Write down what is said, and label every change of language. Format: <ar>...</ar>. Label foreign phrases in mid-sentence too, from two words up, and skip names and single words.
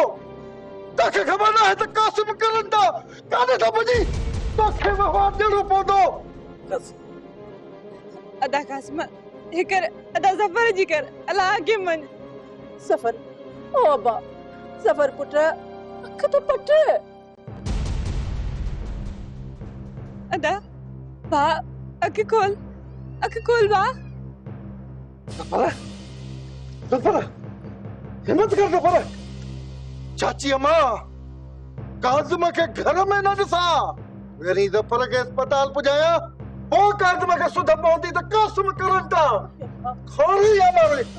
<sd>तोखे ख़बर न आहे त कासिम करन था काने था बुझी तोखे वफ़ा ॾियणो पवंदो। अदा कासिम हे कर, अदा सफर जी कर। अल्लाह के मन सफर। ओ अब्बा सफर पुट अख तो पट। अदा बा अख खोल बा। सफर हिम्मत कर सफर। चाची अम्मा काज़िम के घर में न ॾिसा। वरी ज़फर के अस्पताल पुजाया पोइ काज़िम के सुध पवंदी त कासिम करन था खोरी या मारे।</sd>